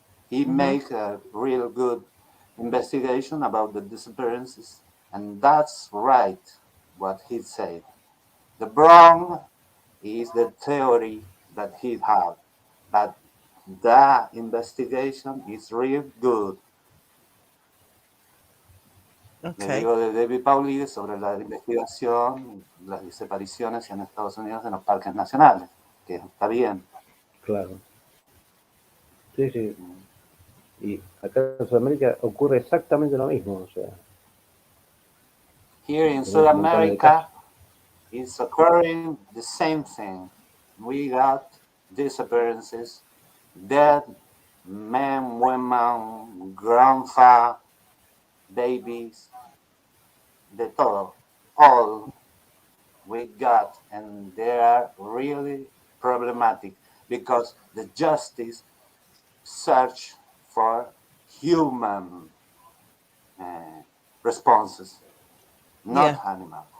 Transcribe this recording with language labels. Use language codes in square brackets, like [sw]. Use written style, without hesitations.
[en] He make a real good investigation about the disappearances, and that's right what he said. The wrong is the theory that he had, but the investigation is real good. Okay. [es] Le digo de David Paulides sobre la investigación, las desapariciones en Estados Unidos en los parques nacionales, que está bien. Claro. Sí, sí. Y acá en Sudamérica ocurre exactamente lo mismo. O sea, [en] here in South America, it's occurring the same thing. We got disappearances, dead men, women, grandpa, babies, [es] de todo, [en] all we got, and they are really problematic because the justice search for human responses, not animal.